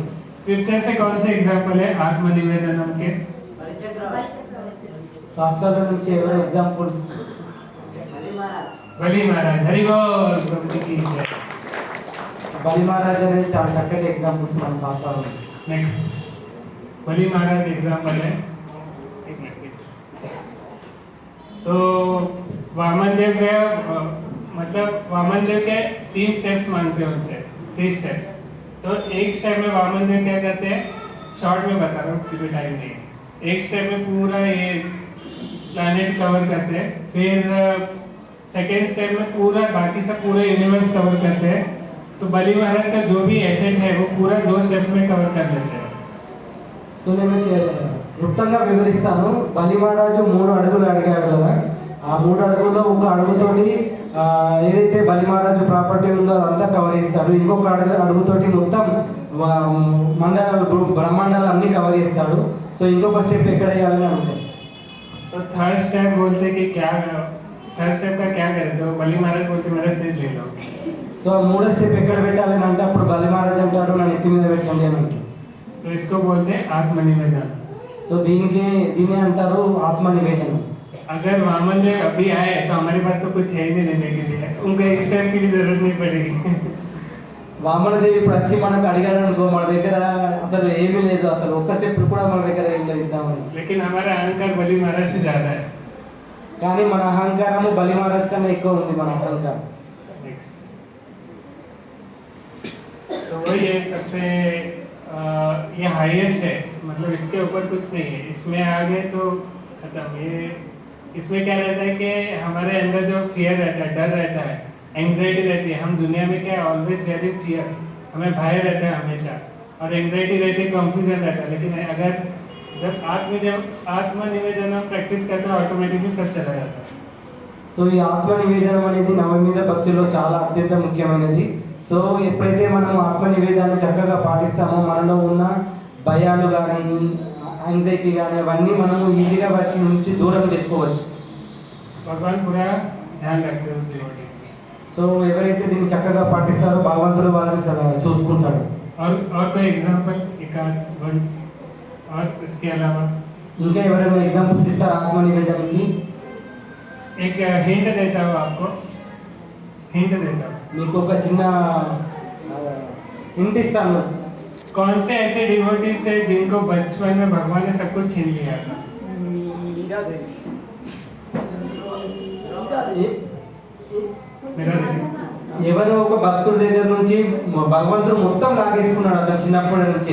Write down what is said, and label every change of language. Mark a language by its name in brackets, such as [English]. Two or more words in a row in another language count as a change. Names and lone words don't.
[Hindi] स्क्रिप्चर से कौन से एग्जाम्पल है आत्मनिवेदनम के? [Telugu] శాస్త్రాల నుంచి ఎవరు ఎగ్జాంపుల్స్? [Hindi] बलि महाराज, हरि बोल, प्रभु जी की जय। [Telugu] బలి మహారాజ్ అనేది చాలా చక్కటి ఎగ్జాంపుల్స్ మన శాస్త్రాల నుంచి. [Hindi] नेक्स्ट, बलि महाराज एग्जाम्पल है। तो वामन देव गया, मतलब वामन देव के 3 स्टेप्स मांगते हैं उनसे, 3 स्टेप्स। तो एक स्टेप में वामन देव क्या करते हैं, शॉर्ट में बता रहा हूँ क्योंकि टाइम नहीं है। एक स्टेप में पूरा ये [English] planet cover [Hindi] करते हैं, फिर [English] second step [Hindi] में पूरा बाकी सब पूरा [English] universe cover [Hindi] करते हैं, तो बली महाराज का जो भी एसेट है वो पूरा 2 स्टेप्स में कवर कर लेते हैं। [Telugu] సో నేను క్లుప్తంగా వివరిస్తాను. బలి మహారాజు 3 అడుగులు అడిగాడు కదా, ఆ 3 అడుగుల్లో ఒక అడుగుతోటి ఏదైతే బలి మహారాజు ప్రాపర్టీ ఉందో అదంతా కవర్ చేస్తాడు. ఇంకొక అడుగుతోటి మొత్తం మండలాలు బ్రహ్మాండాలు అన్నీ కవర్ చేస్తాడు. సో ఇంకొక స్టెప్ ఎక్కడ వేయాలని అడుగుతాడు. [Hindi] तो [English] third step [Hindi] बोलते कि क्या, [English] third step [Hindi] का क्या करे, तो बली महाराज बोलते मेरा सिर ले लो। [Telugu] సో 3వ స్టెప్ ఎక్కడ పెట్టాలని అంటే అప్పుడు బలి మహారాజ్ అంటాడు నా నెత్తి మీద పెట్టండి అని అంటాడు. [Hindi] तो इसको बोलते हैं आत्मनिवेदन। [Telugu] సో దీనే అంటారు ఆత్మ నివేదన. [Hindi] अगर वामन देव अभी आए तो हमारे पास तो कुछ है ही नहीं देने के लिए, उनको एक स्टेप की भी जरूरत नहीं पड़ेगी। [Telugu] వామనదేవి ఇప్పుడు వచ్చి మనకు అడిగాడు అనుకో, మన దగ్గర అసలు ఏమీ లేదు, అసలు ఒక్క స్టెప్ కూడా మన దగ్గర ఏం లేదు ఇద్దామని. [Hindi] लेकिन हमारा अहंकार बली महाराज से ज्यादा है। [Telugu] కానీ మన అహంకారము బలి మహారాజ్ కన్నా ఎక్కువ ఉంది మన అహంకారం. [Hindi] नेक्स्ट तो वही है सबसे ये हाईएस्ट है, मतलब इसके ऊपर कुछ नहीं है। इसमें आगे तो खत्म। ये इसमें क्या रहता है कि हमारे अंदर जो फियर रहता है, डर रहता है, एंग्जाइटी रहती है। हम दुनिया में क्या [English] always very fear, [Hindi] हमें भय रहता है हमेशा, और एंग्जाइटी रहती है, कंफ्यूजन रहता है। लेकिन अगर जब आत्मनिवेदन प्रैक्टिस करते हैं ऑटोमेटिकली सब चला जाता है। [Telugu] సో ఈ ఆత్మ నివేదనం అనేది నవమీద భక్తిలో చాలా అత్యంత ముఖ్యమైనది. సో ఎప్పుడైతే మనం ఆత్మ నివేదాన్ని చక్కగా పాటిస్తామో మనలో ఉన్న భయాలు కానీ యాంగ్జైటీ కానీ అవన్నీ మనము ఈజీగా వాటి నుంచి దూరం చేసుకోవచ్చు. [Hindi] भगवान पूरा ध्यान रखते हैं उस डिवोटी। [Telugu] సో ఎవరైతే దీన్ని చక్కగా పాటిస్తారో భగవంతుడు వాళ్ళని చూసుకుంటాడు. [Hindi] और कोई एग्जांपल एक आध वन और इसके अलावा [Telugu] ఇంకా ఎవరైనా ఎగ్జాంపుల్స్ ఇస్తారా ఆత్మ నివేదనకి? [Hindi] एक हिंट देता हूँ आपको, हिंट देता हूँ। [Telugu] మీకు ఒక చిన్న హింట్ ఇస్తాను. [Hindi] कौन से ऐसे डिवोटीज थे जिनको बचपन में भगवान ने सब कुछ छीन लिया था? मीरा देवी। मेरा देवी। [Telugu] ఎవరో ఒక భక్తుడి దగ్గర నుంచి భగవంతుడు మొత్తం లాగేసుకున్నాడు అతను చిన్నప్పటి నుంచి.